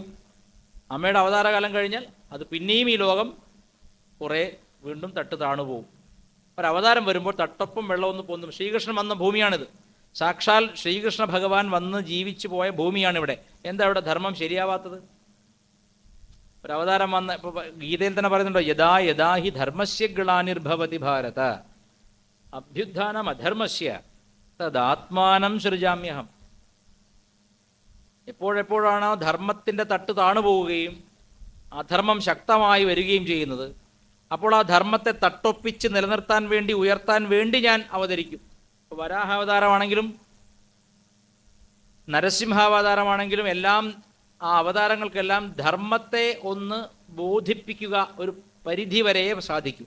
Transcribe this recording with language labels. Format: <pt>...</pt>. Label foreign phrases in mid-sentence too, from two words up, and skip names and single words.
<ml>അമ്മയുടെ അവതാരകാലം കഴിഞ്ഞാൽ അത് പിന്നെയും ഈ ലോകം കുറേ വീണ്ടും തട്ട് താണു പോകും. ഒരവതാരം വരുമ്പോൾ തട്ടൊപ്പം വെള്ളമൊന്ന് പൊന്നും. ശ്രീകൃഷ്ണൻ വന്ന ഭൂമിയാണിത്. സാക്ഷാൽ ശ്രീകൃഷ്ണ ഭഗവാൻ വന്ന് ജീവിച്ചു പോയ ഭൂമിയാണിവിടെ. എന്താ ഇവിടെ ധർമ്മം ശരിയാവാത്തത്? ഒരവതാരം വന്ന, ഇപ്പോൾ ഗീതയിൽ തന്നെ പറയുന്നുണ്ടോ,</ml> <sa>യഥാ യഥാ ഹി ധർമ്മസ്യ ഗ്ലാനിർഭവതി ഭാരത അഭ്യുത്ഥാനം അധർമ്മസ്യ തദാത്മാനം സൃജാമ്യഹം.</sa> <ml>എപ്പോഴെപ്പോഴാണോ ധർമ്മത്തിൻ്റെ തട്ട് താണുപോവുകയും അധർമ്മം ശക്തമായി വരികയും ചെയ്യുന്നത്, അപ്പോൾ ആ ധർമ്മത്തെ തട്ടൊപ്പിച്ച് നിലനിർത്താൻ വേണ്ടി, ഉയർത്താൻ വേണ്ടി ഞാൻ അവതരിക്കും. ഇപ്പോൾ വരാഹാവതാരമാണെങ്കിലും നരസിംഹാവതാരമാണെങ്കിലും എല്ലാം, ആ അവതാരങ്ങൾക്കെല്ലാം ധർമ്മത്തെ ഒന്ന് ബോധിപ്പിക്കുക ഒരു പരിധി വരെ സാധിക്കും.</ml>